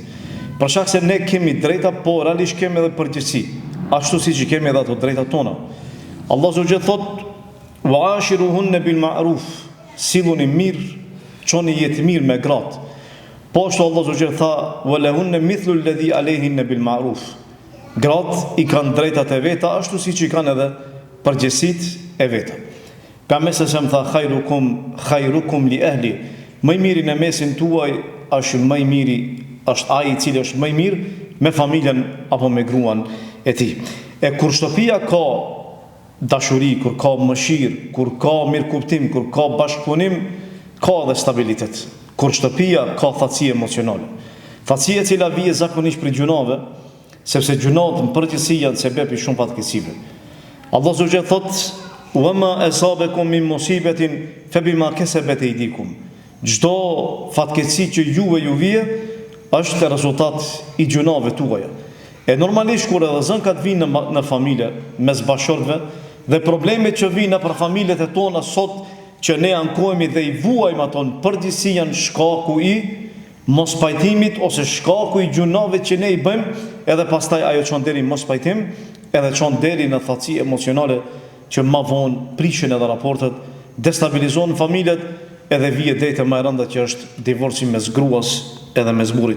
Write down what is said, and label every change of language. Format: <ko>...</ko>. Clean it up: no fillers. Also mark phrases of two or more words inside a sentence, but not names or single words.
<sq>Për shkak se ne kemi drejta, po realisht kemi edhe përgjegjësi, ashtu siç i kemi edhe ato drejta tona. Allahu</sq> <ar>عز وجل</ar> <sq>thot:</sq> <ar>"وعاشروهن بالمعروف",</ar> <sq>silluni mirë, çoni jetë mirë me gratë. Po ashtu Allah Azza tha:</sq> <ar>"ولهن مثل الذي عليهن بالمعروف".</ar> <sq>Gratë i kanë drejtat e veta ashtu siç i kanë edhe përgjegjësitë e veta. Pejgamberi sa më tha:</sq> <ar>"خيركم لأهلي",</ar> <sq>më i miri në mesin tuaj është më i miri, është ai i cili është më i mirë me familjen apo me gruan e tij. E kur shtëpia ka dashuri, kur ka mëshirë, kur ka mirëkuptim, kur ka bashkëpunim, ka edhe stabilitet. Kur shtëpia ka thatësi emocionale. Thatësia e cila vije zakonisht për gjunave, sepse gjunat në përgjithësi janë sebeb i shumë fatkeqësive. Allah Azza thot:</sq> <ar>"وما أصابكم من مصيبة فبما كسبت أيديكم".</ar> <sq>Çdo fatkeqësi që juve ju vije është rezultat i gjunave tuaja. E normalisht kur edhe zënkat vinë në familje mes bashkëshortëve dhe problemet që vinë për familjet e tona sot që ne ankohemi dhe i vuajmë ato në përgjithësi janë shkaku i mos pajtimit ose shkaku i gjunave që ne i bëjmë, edhe pastaj ajo çon deri mos pajtim, edhe çon deri në thatësi emocionale që më vonë prishin edhe raportet, destabilizojnë familjet, edhe vije drejtë më e rënda që është divorci mes gruas edhe mes burrit.</sq>